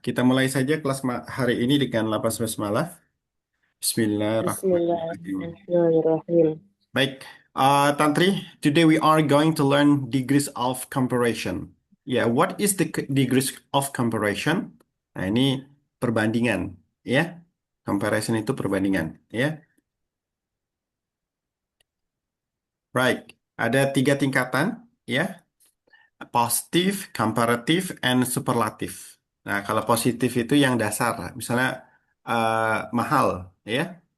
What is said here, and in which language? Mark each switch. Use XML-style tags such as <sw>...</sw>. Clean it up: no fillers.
<id>Kita mulai saja kelas hari ini dengan lapas basmalah.</id> <ar>Bismillahirrahmanirrahim. Bismillahirrahmanirrahim.</ar> <en>Baik, Tantri, today we are going to learn degrees of comparison. Ya, what is the degrees of comparison?</en> <id>Nah, ini perbandingan, ya. Comparison itu perbandingan, ya. Right, ada tiga tingkatan, ya. Positif, komparatif, and superlatif. Nah, kalau positif itu yang dasar, misalnya mahal, ya.</id>